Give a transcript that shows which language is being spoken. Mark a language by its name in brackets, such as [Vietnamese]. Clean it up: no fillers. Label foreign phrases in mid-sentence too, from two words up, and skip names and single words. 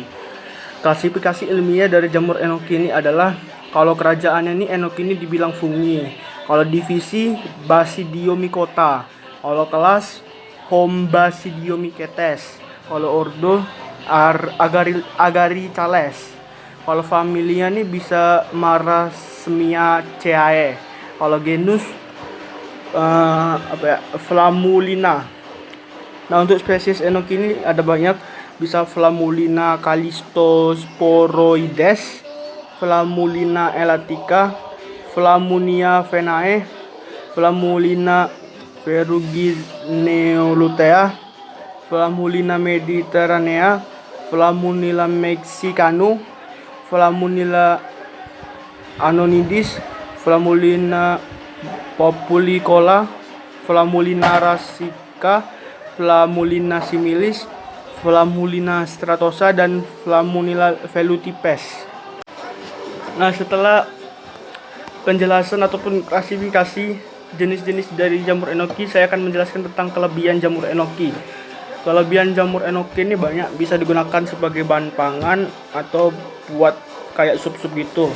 [Indonesian] Klasifikasi ilmiah dari jamur enoki ini adalah, kalau kerajaannya ini enoki ini dibilang fungi, kalau divisi Basidiomycota, kalau kelas Hombasidiomicetes, kalau ordo Agaricales, kalau familia ini bisa Marasmiaceae, kalau genus Flammulina. Nah, untuk spesies enoki ini ada banyak, bisa Flammulina callistosporoides, Flammulina elatica, Flammunia venae, Flammulina ferrugineolutea, Flammulina mediterranea, Flammulina mexicano, Flammulina anonidis, Flammulina populicola, Flammulina rassica, Flammulina similis, Flammulina stratosa, dan Flammulina velutipes. Nah, setelah penjelasan ataupun klasifikasi jenis-jenis dari jamur enoki, saya akan menjelaskan tentang kelebihan jamur enoki. Kelebihan jamur enoki ini banyak, bisa digunakan sebagai bahan pangan atau buat kayak sup-sup gitu.